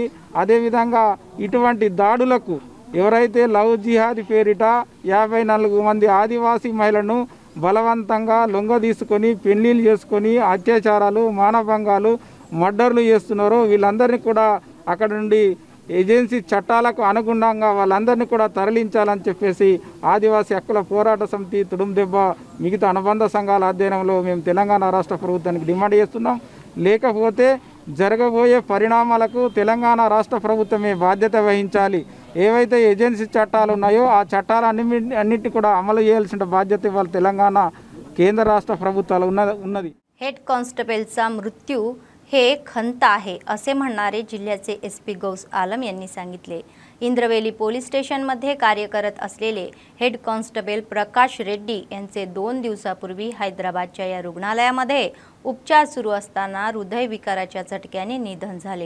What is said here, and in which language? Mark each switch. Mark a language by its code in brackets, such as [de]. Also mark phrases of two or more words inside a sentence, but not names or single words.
[te] అదేవిధంగా ఇటువంటి దాడులకు ఎవరైతే [en] love jihad [te] పేరిట 54 మంది ఆదివాసీ మహిళలను బలవంతంగా లొంగ తీసుకొని పెళ్లిళ్ళు చేసుకొని అత్యాచారాలు, మానభంగాలు, మర్డర్లు చేస్తున్నారో వీళ్ళందరినీ కూడా అక్కడ నుండి ఏజెన్సీ చట్టాలకు అనుగుణంగా వాళ్ళందరినీ కూడా తరలించాలని చెప్పేసి ఆదివాసీ హక్కుల పోరాట సమితి తుడుందెబ్బ మిగతా అనుబంధ సంఘాల అధ్యయనంలో మేము తెలంగాణ రాష్ట్ర ప్రభుత్వానికి డిమాండ్ చేస్తున్నాం. లేకపోతే జరగబోయే పరిణామాలకు తెలంగాణ రాష్ట్ర ప్రభుత్వమే బాధ్యత వహించాలి. ఏవైతే ఏజెన్సీ చట్టాలు ఉన్నాయో ఆ చట్టాలన్నింటినీ కూడా అమలు చేయాల్సిన బాధ్యత ఇవాళ తెలంగాణ కేంద్ర రాష్ట్ర ప్రభుత్వాలు ఉన్నది. [mr] हेड कॉन्स्टेबलचा मृत्यू हे खंत आहे असे म्हणणारे जिल्ह्याचे एसपी गौस आलम यांनी सांगितले. इंद्रवेली पोलीस स्टेशनमध्ये कार्य करत असलेले [en] head constable [mr] प्रकाश रेड्डी यांचे 2 दिवसापूर्वी हैदराबादच्या या रुग्णालयामध्ये उपचार सुरू असताना हृदयविकाराच्या झटक्याने निधन झाले.